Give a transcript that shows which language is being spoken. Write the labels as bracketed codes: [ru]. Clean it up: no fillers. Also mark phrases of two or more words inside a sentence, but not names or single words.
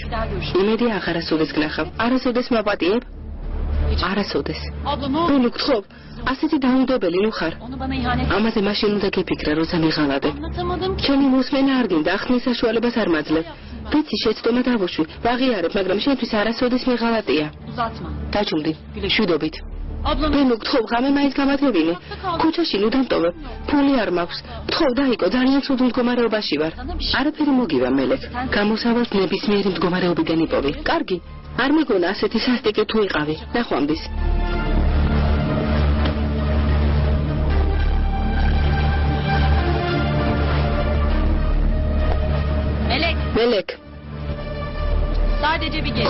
[tr] Bir daha görüşürüz. [ka] იმედი აღარასოდეს გნახავ. არასოდეს მაპატიებ? არასოდეს. [tr] Abla ne oldu? [ka] ბოლო გთხოვ, ასეთი დაუნდობელი ნუ ხარ. [tr] Onu bana ihanet [ka] ამაზე მაშინ უნდა გეფიქრა, როცა მიღალადე. [tr] anlatamadım ki. [ka] ჩემი მოსმენა არ გინდა, ახსნის საშუალებას არ მაძლევ. ვიცი, შეცდომა დავუშვი, ვაღიარებ, მაგრამ შენთვის არასოდეს მიღალატია. [tr] Uzatma. [ka] დაჭუმდი, მშვიდობით. [tr] Abla ne [ka] ბენო გთხოვ, ღამე მაინც გამათებინე. ქუჩაში ნუ დამტოვებ. ფული არ მაქვს. გთხოვ, დაიკო, ძალიან ცუდ მდგომარეობაში ვარ. არაფერი მოგივა მელეკ. გამოსავალს ნებისმიერი მდგომარეობიდან იპოვი. კარგი. არ მეგონა ასეთი სასტიკი თუ იყავი. ნახვამდის. [tr] Melek. [ka] მელეკ, [tr] Sadece bir gece.